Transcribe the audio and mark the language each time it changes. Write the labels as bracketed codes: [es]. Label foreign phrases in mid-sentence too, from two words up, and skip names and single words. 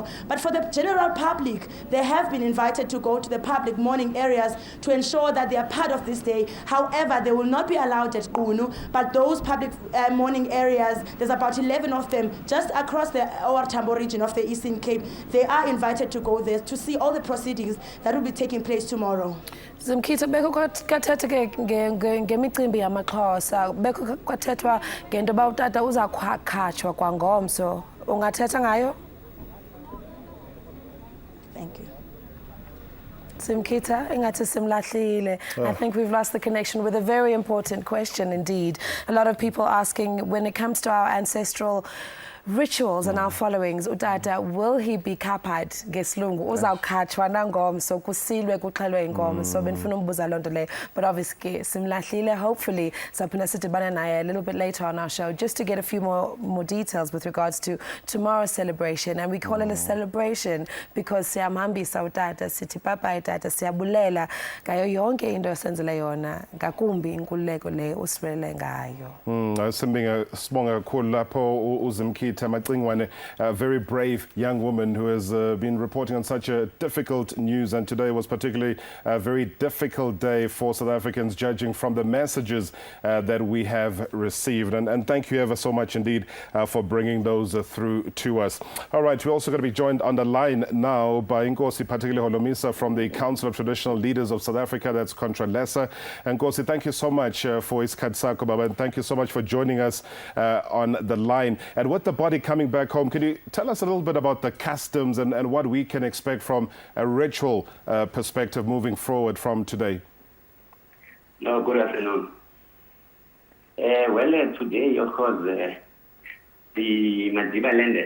[en] But for the general public, they have been invited to go to the public mourning areas to ensure that they are part of this day. However, they will not be allowed at Qunu, but those public mourning areas, there's about 11 of them just across the Oor Tambo region of the Eastern Cape. They are invited to go there to see all the proceedings that will be taking place tomorrow. [xh] Zimkhitha, beko kwathethwa ngemicimbi yamaXhosa, beko kwathethwa ngento uba utata uza kukhatshwa kwangomso. Ungathetha ngayo? [en] Thank you. [xh] Zimkhitha, ingathi simlahlile. [en] I think we've lost the connection with a very important question indeed. A lot of people asking, when it comes to our ancestral rituals and our followings, utata, will he be kapad ngesilungu? [xh] Uzawukhatshwa nangomso, kusilwe kuxhelwe inkomo. So benifuna umbuza loo nto leyo. [en] But obviously simlahlile. Hopefully [xh] saphinda sidibane naye [en] a little bit later on our show just to get a few more details with regards to tomorrow's celebration. And we call it a celebration because [xh] siyamhambisa utata, sithi papa tata, siyabulela ngayo yonke into esenzele yona, ngakumbi inkululeko le usibelele ngayo. Sibonga kakhulu lapho uZimkhitha Macingwane, [en] a very brave young woman who has been reporting on such a difficult news, and today was particularly a very difficult day for South Africans, judging from the messages that we have received. And thank you ever so much indeed for bringing those through to us. All right, we're also going to be joined on the line now by Nkosi Holomisa from the Council of Traditional Leaders of South Africa, that's Contra-Lesser. And Nkosi, thank you so much for [zu] isikhathi sakho, [en] Baba, and thank you so much for joining us on the line. And with the body coming back home, can you tell us a little bit about the customs and what we can expect from a ritual perspective moving forward from today? No, good afternoon. Today, of course, the Madiba landed.